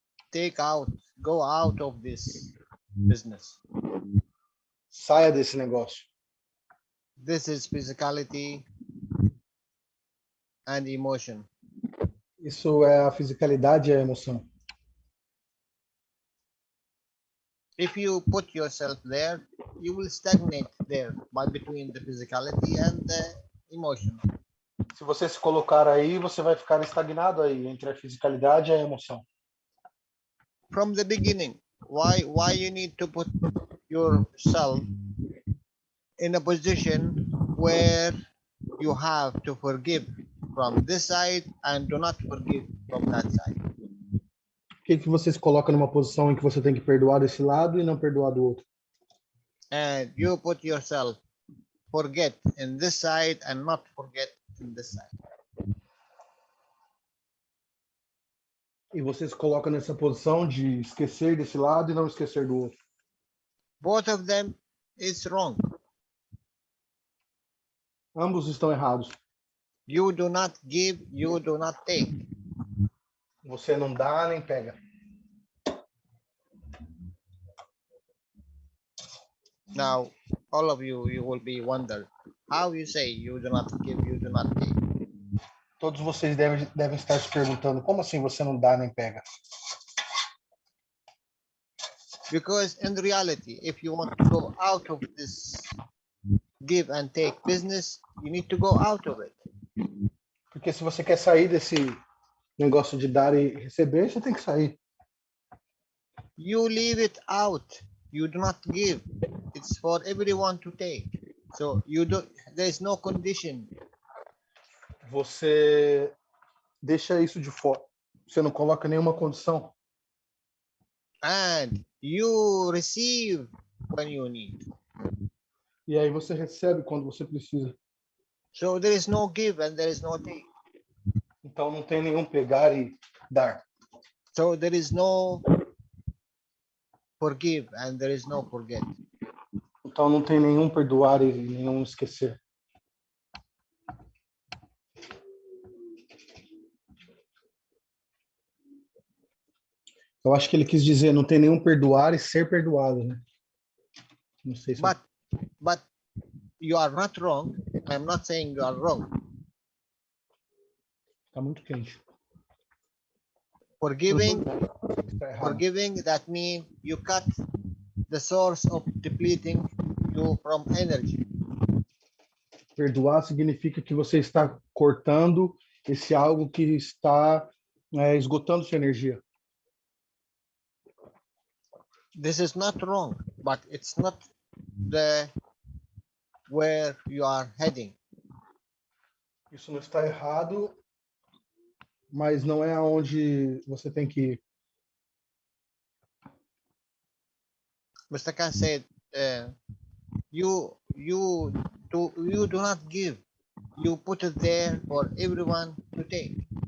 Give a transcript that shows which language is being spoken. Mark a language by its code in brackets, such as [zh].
[en] Take out, go out of this business. [pt] Saia desse negócio. [en] This is physicality and emotion. [pt] Isso é a fisicalidade e a emoção. [en] If you put yourself there, you will stagnate there by between the physicality and the emotion. [pt] Se você se colocar aí, você vai ficar estagnado aí entre a fisicalidade e a emoção. [en] From the beginning, why you need to put yourself in a position where you have to forgive from this side and do not forgive from that side? [pt] Por que você se coloca numa posição em que você tem que perdoar desse lado e não perdoar do outro? [en] And you put yourself forget in this side and not forget in this side. [pt] E você se coloca nessa posição de esquecer desse lado e não esquecer do outro. [en] Both of them is wrong. [pt] Ambos estão errados. [en] You do not give, you do not take. [pt] Você não dá nem pega. [en] Now, all of you will be wonder how you say you do not give, you do not take. [pt] Todos vocês devem estar se perguntando, como assim você não dá nem pega? [en] Because in reality, if you want to go out of this give and take business, you need to go out of it. [pt] Porque se você quer sair desse negócio de dar e receber, você tem que sair. [en] You leave it out. You do not give. It's for everyone to take. So there is no condition. [pt] Você deixa isso de fora. Você não coloca nenhuma condição. [en] And you receive when you need. [pt] E aí você recebe quando você precisa. [en] So there is no give and there is no take. [pt] Então não tem nenhum pegar e dar. [en] So there is no forgive and there is no forget. [pt] Então não tem nenhum perdoar e nenhum esquecer. Eu acho que ele quis dizer, não tem nenhum perdoar e ser perdoado, né? Não sei se [en] But you are not wrong. I'm not saying you are wrong. [pt] Tá muito quente. [en] Forgiving, that means you cut the source of depleting you from energy. [pt] Perdoar significa que você está cortando esse algo que está esgotando sua energia. [en] This is not wrong, but it's not where you are heading. [pt] Isso não está errado, mas não é aonde você tem que ir. [en] Mr. Keshe said, you do not give. You put it there for everyone to take.